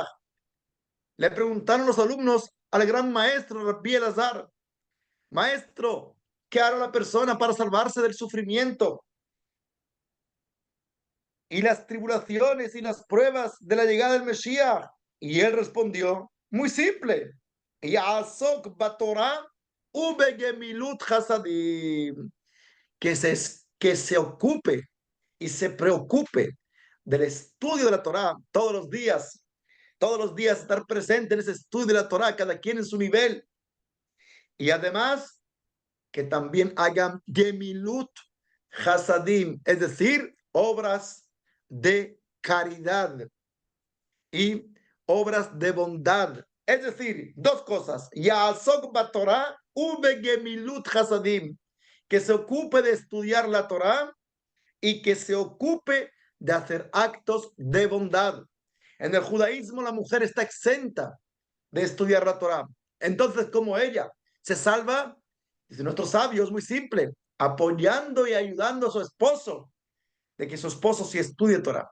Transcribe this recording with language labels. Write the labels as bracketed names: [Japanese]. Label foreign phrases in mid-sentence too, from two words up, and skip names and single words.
[Spanish] Le preguntaron los alumnos al gran maestro Rabbi Elazar, maestro, ¿qué hará la persona para salvarse del sufrimiento y las tribulaciones y las pruebas de la llegada del Mesías? Y él respondió, muy simple, [Hebrew] יעסוק בתורה ובגמילות חסדים, [Spanish] que se ocupe y se preocupe del estudio de la Torá todos los días estar presente en ese estudio de la Torá, cada quien en su nivel, y además que también hagan [Hebrew] גמילות חסדים, [Spanish] es decir, obras de caridad y obras de bondad. Es decir, dos cosas. [Hebrew] יעסוק בתורה ובגמילות חסדים, [Spanish] que se ocupe de estudiar la Torah y que se ocupe de hacer actos de bondad. En el judaísmo la mujer está exenta de estudiar la Torah. Entonces, ¿cómo ella se salva? Dice nuestros sabios, muy simple, apoyando y ayudando a su esposo, de que su esposo sí estudie Torah.